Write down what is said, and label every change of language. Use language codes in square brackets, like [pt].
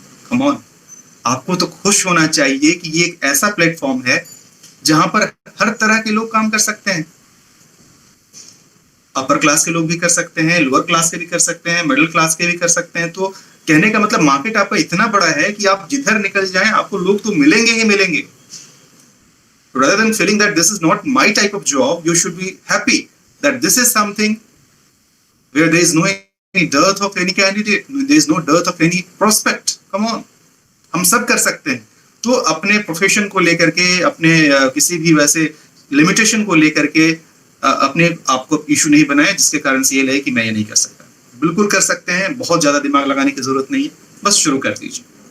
[hi] Come on, आपको तो खुश होना चाहिए कि ये एक ऐसा प्लेटफॉर्म है जहां पर हर तरह के लोग काम कर सकते हैं। अपर क्लास के लोग भी कर सकते हैं, लोअर क्लास के भी कर सकते हैं, मिडिल क्लास के भी कर सकते हैं। तो कहने का मतलब मार्केट आपका इतना बड़ा है कि आप जिधर निकल जाएं आपको लोग तो मिलेंगे ही मिलेंगे। [en] Rather than feeling that this is not my type of job, you should be happy that this is something where there is no any dearth of any candidate, there is no dearth of any prospect. [hi] Come on, हम सब कर सकते हैं। तो अपने profession को लेकर के, अपने किसी भी वैसे लिमिटेशन को लेकर के अपने आपको इशू नहीं बनाए जिसके कारण से ये लगे कि मैं ये नहीं कर सकता। बिल्कुल कर सकते हैं, बहुत ज्यादा दिमाग लगाने की जरूरत नहीं है, बस शुरू कर दीजिए।